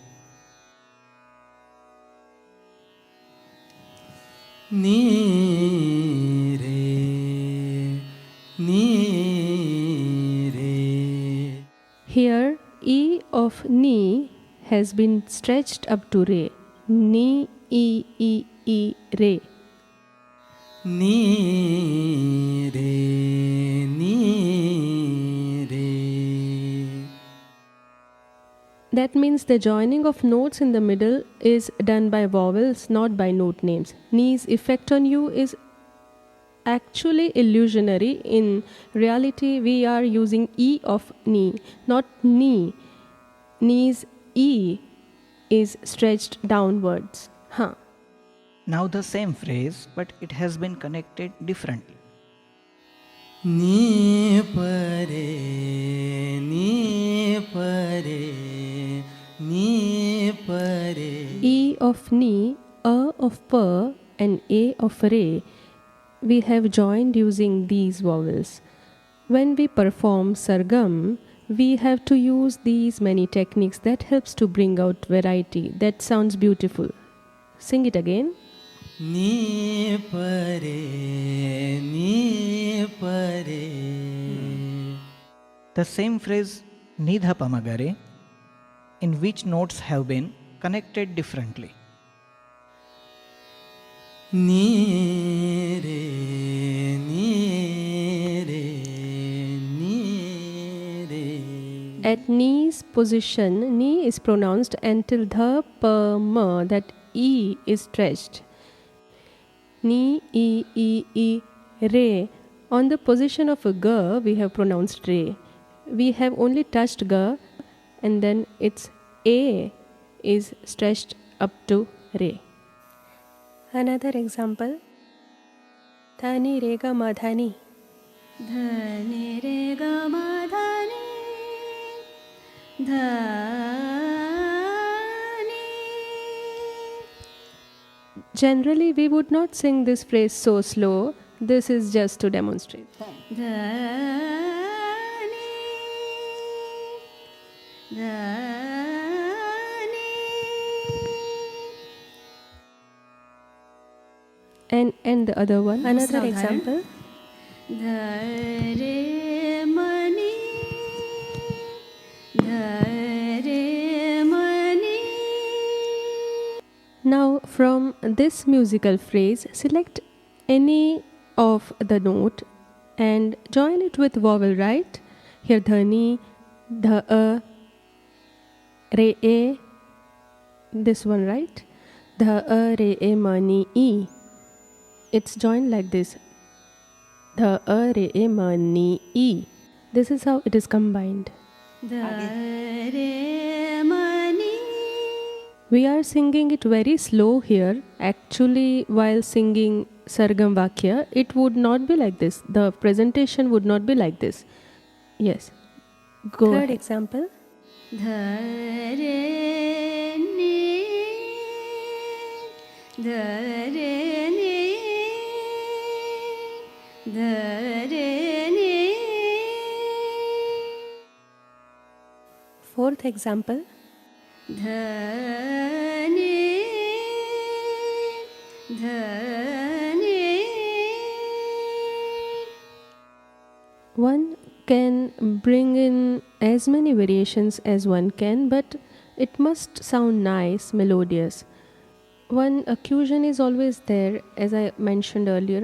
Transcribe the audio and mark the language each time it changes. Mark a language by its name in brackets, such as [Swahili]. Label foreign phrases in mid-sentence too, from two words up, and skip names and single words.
[English] Ni re, ni re. Here E of ni has been stretched up to re. Ni e re. Ni re, ni re. That means the joining of notes in the middle is done by vowels, not by note names. Ni's effect on you is actually illusionary. In reality, we are using E of ni, not ni. Ni's E is stretched downwards. Huh. Now the same phrase, but it has been connected differently. Ni pare, ni pare, ni pare. E of ni, A of pa, and A of re, we have joined using these vowels. When we perform Sargam, we have to use these many techniques. That helps to bring out variety. That sounds beautiful. Sing it again. Ni pare, ni pare. The same phrase Nidha pamagare, in which notes have been connected differently. Ni re, ni re, ni re. At ni's position, ni is pronounced until the pa ma, that E is stretched. Ni, e, re. On the position of a ga, we have pronounced re. We have only touched ga, and then its A is stretched up to re. Another example. Dhani re ga ma dhani. Dhani re ga ma dhani, dhani. Generally, we would not sing this phrase so slow. This is just to demonstrate. Dhani, dhani. And the other one. Another Sadharan. example. ध रे मनी ध रे मनी. Now, from this musical phrase, select any of the note and join it with vowel, right? Here, dhani, dha, re, e, this one, right? Dha, re, e, mani, e. It's joined like this. Dha, re, e, mani, e. This is how it is combined. ध रे मनी. We are singing it very slow here. Actually, while singing Sargam Vakya, it would not be like this. The presentation would not be like this. Yes. Go Third ahead. example. ध रे नि ध रे नि ध रे नि. Fourth example. ध नि ध नि. One can bring in as many variations as one can, but it must sound nice, melodious. One accusation is always there, as I mentioned earlier.